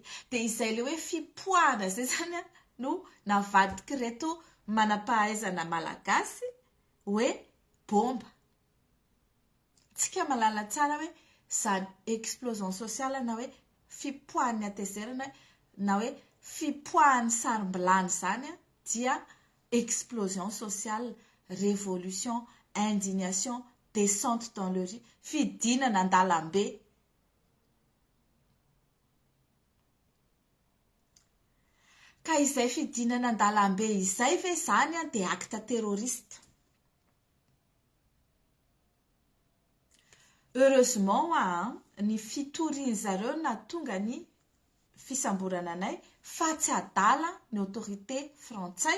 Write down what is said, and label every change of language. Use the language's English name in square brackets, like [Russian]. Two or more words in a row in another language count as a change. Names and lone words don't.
[Malagasy] Dia izay ilay hoe fipoahana izay zany no navadiky reto manam-pahaizana malagasy hoe bomba. Tsika malala tsara hoe zany [French] explosion sociale [Malagasy] na hoe fipoahan'ny atezerana na hoe fipoahan'ny sarimbilany zany dia [French] explosion sociale, révolution, indignation, descente dans le riz, [Malagasy] fidinana an-dalambe. Ka izay fidinana an-dalambe izay ve zany dia [French] acte terroriste. [Malagasy] Heureusement ny fitorian'zareo nahatonga ny fisamborana anay fa tsy adala ny autorité frantsay.